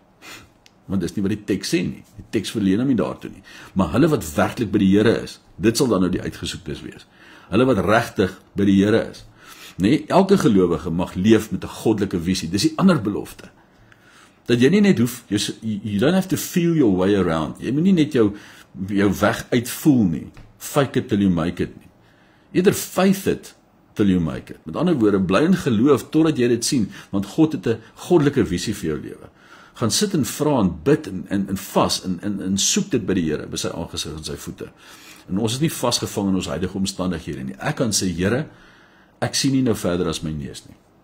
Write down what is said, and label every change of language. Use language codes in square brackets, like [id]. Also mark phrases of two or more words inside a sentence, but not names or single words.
[af] Want dis nie wat die teks sê nie, die teks verleen hom nie daartoe nie. Maar hulle wat werklik by die Here is, dit sal dan nou die uitgesoektes wees. Hulle wat regtig by die Here is. Nee, elke gelowige mag leef met 'n goddelike visie. Dis die ander belofte. Dat jy nie net hoef, [en] you don't have to feel your way around. [af] Jy moet nie net jou weg uitvoel nie. [en] Fake it till you make it [af] nie. Eerder [en] faith it till you make it. [af] Met ander woorde, bly in geloof totdat jy dit sien, want God het 'n goddelike visie vir jou lewe. Gaan sit en vra en bid en vas en soek dit by die Here, by sy aangesig en sy voete. En ons is nie vasgevang in ons huidige omstandighede nie. Ek kan sê, Here, ek sien nie nou verder as my neus nie.